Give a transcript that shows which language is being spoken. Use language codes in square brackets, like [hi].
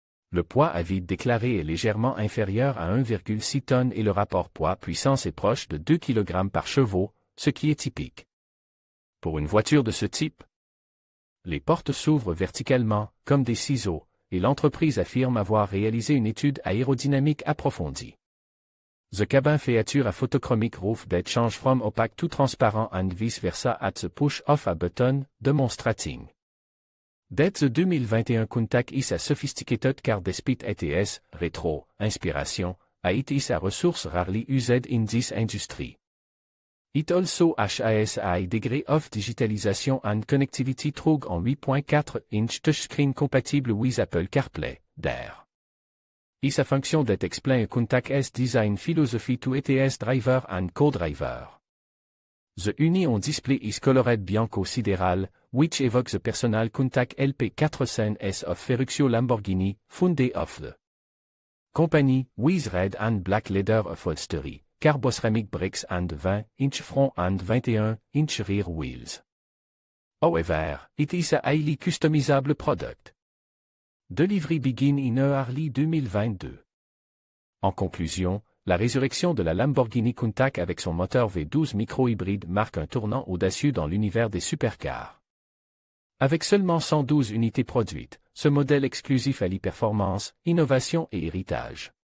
[fr] Le poids à vide déclaré est légèrement inférieur à 1,6 tonnes et le rapport poids-puissance est proche de 2 kg par chevaux, ce qui est typique pour une voiture de ce type. Les portes s'ouvrent verticalement, comme des ciseaux, et l'entreprise affirme avoir réalisé une étude aérodynamique approfondie. [en] The cabin feature a photochromic roof that change from opaque to transparent and vice versa at the push of a button, demonstrating that the 2021 Countach is a sophisticated car despite its rétro inspiration, it is a resource rarely used in this industry. It also has a high degree of digitalization and connectivity through an 8.4-inch touchscreen compatible with Apple CarPlay, there is a function that explains Countach's design philosophy to its driver and co-driver. The Union display is colored bianco sideral, which evokes the personal Countach LP400S of Ferruccio Lamborghini, founded of the company, with red and black leather upholstery, carboceramic brakes and 20-inch front and 21-inch rear wheels. However, it is a highly customizable product. Delivery begin in early 2022. [fr] En conclusion, la résurrection de la Lamborghini Countach avec son moteur V12 micro-hybride marque un tournant audacieux dans l'univers des supercars. Avec seulement 112 unités produites, ce modèle exclusif allie performance, innovation et héritage.